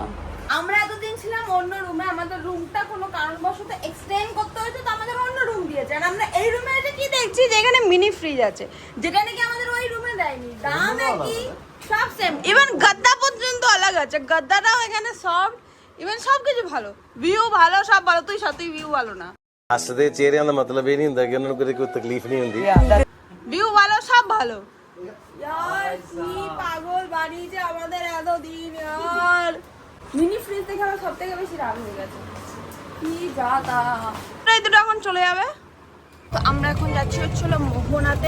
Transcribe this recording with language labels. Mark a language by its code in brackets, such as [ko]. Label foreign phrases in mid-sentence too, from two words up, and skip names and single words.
[bn] আমরা এতদিন ছিলাম অন্য রুমে, আমাদের রুমটা কোনো কারণবশত এক্সটেন্ড করতে হয়েছে, তো আমাদের অন্য রুম দিয়েছে। আর আমরা এই রুমে এসে কি দেখছি যে এখানে [en] mini fridge [bn] আছে, যেটা নাকি আমাদের ওই রুমে দেয়নি। দাম একই, সব সেম, ইভেন গদ্দা পর্যন্ত আলাদা আছে, গদ্দাটাও এখানে সব, ইভেন সব কিছু ভালো, ভিউ ভালো, সব ভালো। তুই সত্যি ভিউ ভালো না, [pa] ਹੱਸਦੇ ਚਿਹਰਿਆਂ ਦਾ ਮਤਲਬ ਇਹ ਨਹੀਂ ਹੁੰਦਾ ਕਿ ਉਹਨਾਂ ਨੂੰ ਕਦੇ ਕੋਈ ਤਕਲੀਫ ਨਹੀਂ ਹੁੰਦੀ। [bn] ভিউ ভালো, সব ভালো। यार কি পাগল বানিয়েছে আমাদের এত দিন। यार [en] mini fridge [bn] দেখে আমার সবথেকে বেশি রাগ হয়ে গেছে। কি জাতা, এই দুটো এখন চলে যাবে। তো আমরা এখন যাচ্ছি হচ্ছিল মোহনাতে।